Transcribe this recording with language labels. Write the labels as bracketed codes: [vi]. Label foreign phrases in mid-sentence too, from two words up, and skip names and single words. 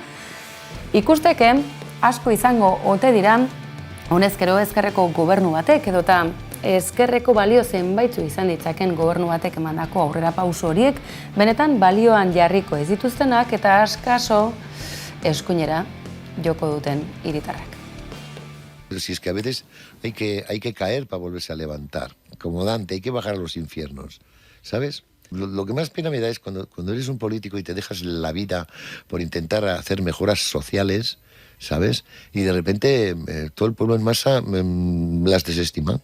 [eu] Ikusteke asko izango ote dira honezkero ezkerreko gobernu batek edota ezkerreko balio zenbaitzu izan ditzaken gobernu batek emandako aurrera pauso horiek benetan balioan jarriko ez dituztenak eta askaso eskuinera joko duten hiritarrak. [es] Pero si es que a veces hay que caer para volverse a levantar. como Dante, hay que bajar a los infiernos, ¿sabes? Lo que más pena me da es cuando eres un político y te dejas la vida por intentar hacer mejoras sociales, ¿sabes? Y de repente todo el pueblo en masa las desestima.